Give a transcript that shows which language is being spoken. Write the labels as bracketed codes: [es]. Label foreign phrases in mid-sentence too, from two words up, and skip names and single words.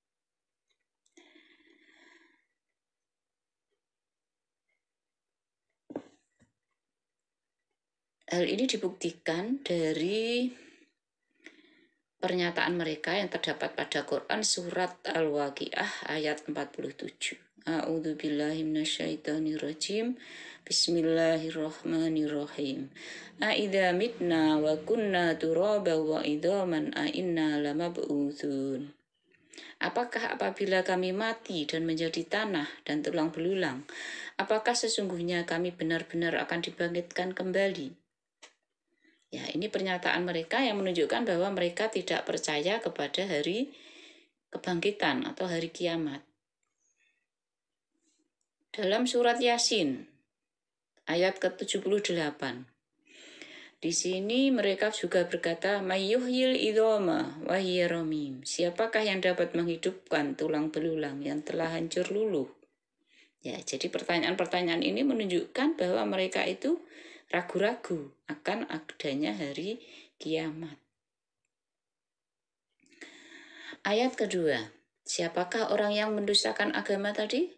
[id] Hal ini dibuktikan dari pernyataan mereka yang terdapat pada Quran surat Al-Waqiah ayat 47. [ar] أعوذ بالله من الشيطان الرجيم. بسم الله الرحمن الرحيم. أإذا متنا وكنا ترابا وعظاما أإنا لمبعوثون. [id] Apakah apabila kami mati dan menjadi tanah dan tulang belulang, apakah sesungguhnya kami benar-benar akan dibangkitkan kembali? Ya, ini pernyataan mereka yang menunjukkan bahwa mereka tidak percaya kepada hari kebangkitan atau hari kiamat. Dalam surat Yasin ayat ke-78, di sini mereka juga berkata, [ar] من يحيي العظام وهي رميم. [id] Siapakah yang dapat menghidupkan tulang belulang yang telah hancur luluh? Ya, jadi pertanyaan-pertanyaan ini menunjukkan bahwa mereka itu ragu-ragu akan adanya hari kiamat. Ayat kedua, siapakah orang yang mendustakan agama tadi?